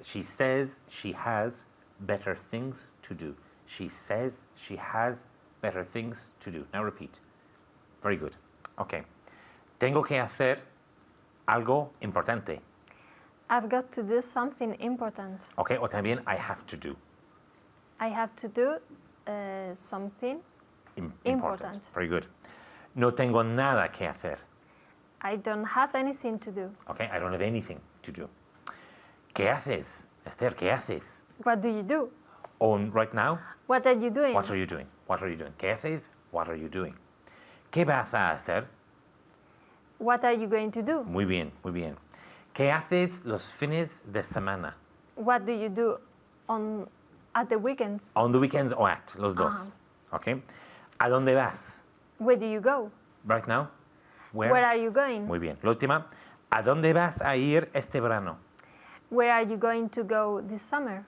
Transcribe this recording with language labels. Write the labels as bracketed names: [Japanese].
[English] She says she has better things to do. She says she has better things to do. Now repeat. Very good. Okay. [Spanish] Tengo que hacer algo importante. [English] I've got to do something important. Okay. [Spanish] O también [English] I have to do. I have to do something important. Very good. [Spanish] No tengo nada que hacer. [English] I don't have anything to do. Okay. I don't have anything to do. [Spanish] ¿Qué haces? Esther, ¿qué haces? [English] What do you do? Right now? What are you doing? What are you doing? What are you doing? [Spanish] ¿Qué haces? [English] What are you doing? [Spanish] ¿Qué vas a hacer? [English] What are you going to do? [Spanish] Muy bien. ¿Qué haces los fines de semana? [English] What do you do at the weekends? On the weekends or at, [Spanish] los dos. [English] Okay. [Spanish] ¿A dónde vas? [English] Where do you go? Right now? Where are you going? [Spanish] Muy bien. La última. ¿A dónde vas a ir este verano? [English] Where are you going to go this summer?